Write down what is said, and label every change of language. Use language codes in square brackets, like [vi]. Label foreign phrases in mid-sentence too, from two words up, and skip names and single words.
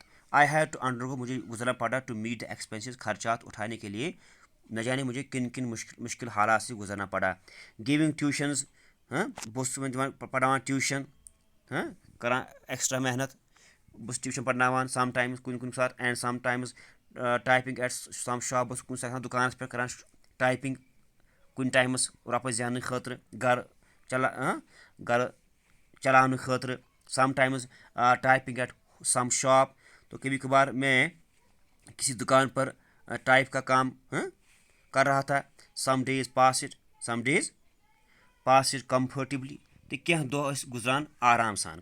[en] I have to undergo, [ur] مجھے گزرنا پڑا, [en] to meet the expenses, [ur] خرچات اٹھانے کے لیے نہ جانے مجھے کن کن مشکل حالات سے گزرنا پڑا. [en] giving tuitions, [ks] बहुत पढ़ावान ट्यूशन, करान एक्स्ट्रा मेहनत, बस ट्यूशन पढ़नावान [en] some times [ks] कुन सात, [en] and some times typing at some shop, [ks] बस कुन सात दुकान पे करान टाइपिंग कुन टाइम्स रॉप जान खतर, घर चलाने खतर, [en] some times typing at some shop. [ur] تو کبھی کبھار میں کسی دکان پر ٹائپ کا کام کر رہا تھا. [en] some days pass it comfortably, [ks] तो क्या दो गुजरान आराम सान।